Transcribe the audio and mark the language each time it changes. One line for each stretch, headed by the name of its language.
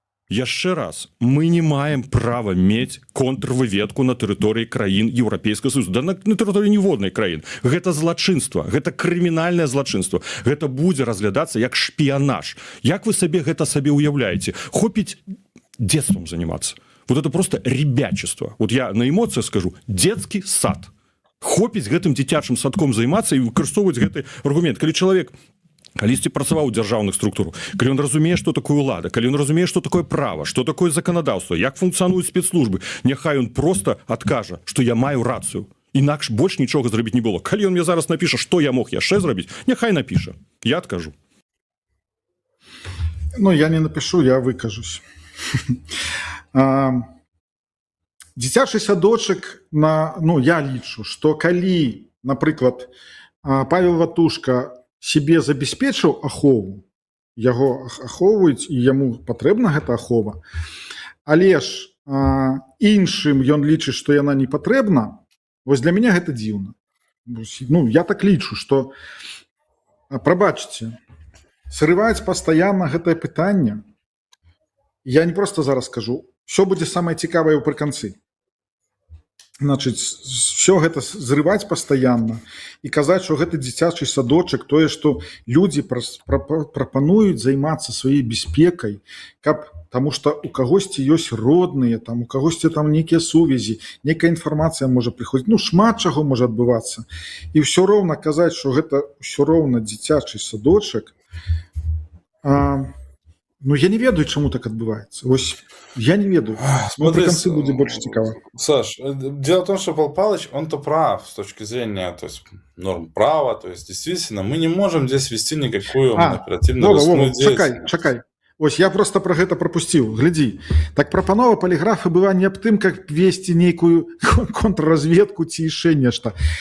Belarusian: Яшчэ раз, мы не маем права мець контрвыведку на тэрыторыі краін Еўрапейскага Союза, да на тэрыторыі ніводнай краін. Гэта злачынства, гэта крымінальнае злачынства. Гэта будзе разглядацца як шпіянаж. Як вы гэта сабе уяўляеце?
Russian: Хопіць детством заниматься. Вот это просто ребячество. Вот я на эмоциях скажу, детский сад.
Belarusian: хопіць гэтым дзіцячым садком займацца і выкарыстоўваць гэты аргумент. Калі чалавек калісьці працаваў у дзяржаўных структурах, калі ён разумее, што такое ўлада, калі ён разумее, што такое права, што такое заканадаўства, як функцыянуюць спецслужбы, няхай ён проста адкажа, што я маю рацыю. Інакш больш нічога зрабіць не было. Калі ён мне зараз напіша, што я мог яшчэ зрабіць, няхай напіша. Я адкажу. Ну, я не напишу, я выкажусь. Дзіцячы садочак, я лічу, што калі, напрыклад, Павел Ватушка себе забяспечыў ахову, яго ахоўваюць і яму патрэбна гэта ахова, але ж іншым ён лічыць, што яна не патрэбна, вось для мяне гэта дзіўна. Я так лічу, што, прабачце, срываць пастаянна гэтае пытанне, я не проста зараз скажу, все будзе самае цікавае ўпрыканцы. Значыць, все гэта зрываць пастаянна і казаць, што гэта дзіцячы садочак, тое, што людзі прапануюць займацца сваёй бяспекай, таму што у кагосьці ёсць родныя, у кагосьці там нейкія сувязі, нейкая інфармацыя можа прыходзіць, шмат чаго можа адбывацца. І ўсё роўна казаць, што гэта ўсё роўна дзіцячы садочак, я не ведаю, чаму так адбываецца. Вось я не ведаю.
Russian: Смотри, в конце будет больше цікаво. Саш, дело в том, что Павел Павлович, он-то прав с точки зрения, то есть, норм права, то есть, действительно, мы не можем здесь вести никакую оперативную деятельность.
Belarusian: Чакай. Ось я просто про гэта пропусціў. Глядзі, так прапанова паліграфа была не аб тым, как весці нейкую контрразведку ці яшчэ нешта.